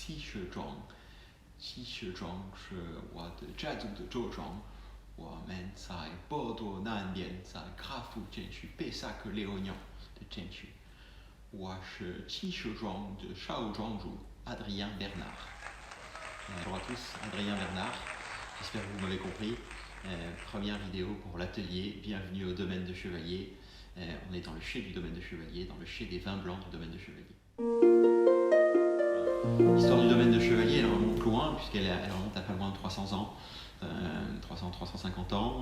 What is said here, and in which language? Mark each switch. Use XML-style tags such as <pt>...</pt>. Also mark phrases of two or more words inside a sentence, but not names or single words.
<zh>石庄。七石庄是我的家族的酒庄，我们在波多南边，在卡夫镇区贝萨克列欧鸟的镇区。我是七石庄的少庄主 Adrien Bernard.</zh> <fr>Bonjour à tous, Adrien Bernard. J'espère que vous m'avez compris. Première vidéo pour l'atelier. Bienvenue au domaine de Chevalier. On est dans le chai du domaine de Chevalier, dans le chai des vins blancs du domaine de Chevalier. L'histoire du domaine de Chevalier, elle remonte loin, puisqu'elle remonte à pas loin de 300 ans, 300-350 ans.</fr>